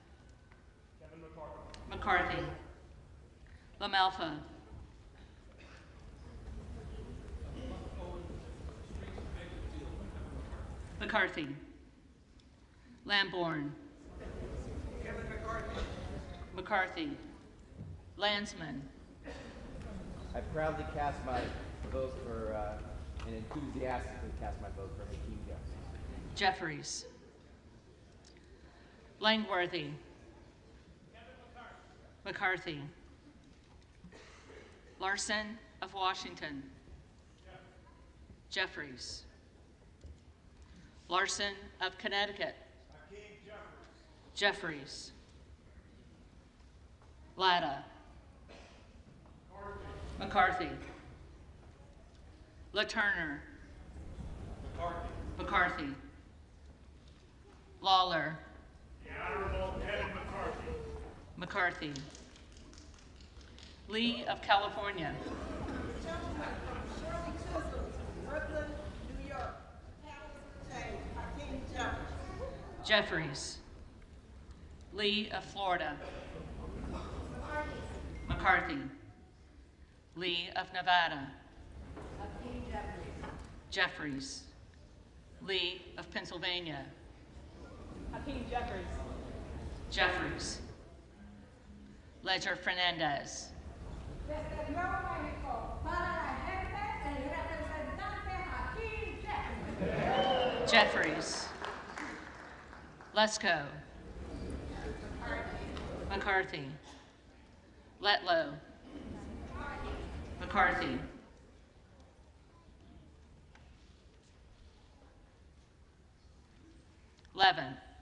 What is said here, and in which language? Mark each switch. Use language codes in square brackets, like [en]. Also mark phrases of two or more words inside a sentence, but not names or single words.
[en] McCarthy. LaMalfa. McCarthy. Lamborn. McCarthy. Landsman. I proudly cast my vote for, and enthusiastically cast my vote for Hakeem Jeffries. Jeffries. Langworthy. McCarthy. Larson of Washington. Jeffries. Larson of Connecticut. Jeffries. Latta. McCarthy. LaTurner. McCarthy. Lawler. The Honorable Kevin McCarthy. McCarthy. Lee of California. Brooklyn, New York. Hakeem Jeffries. Jeffries. Lee of Florida. McCarthy. Lee of Nevada. Jeffries. Lee of Pennsylvania. Hakeem Jeffries. Jeffries. Ledger Fernandez. [es] Desde Nuevo México, para la gente, el representante Hakeem Jeffries. [en] Jeffries. Lesko. McCarthy. Letlow. McCarthy. Levin.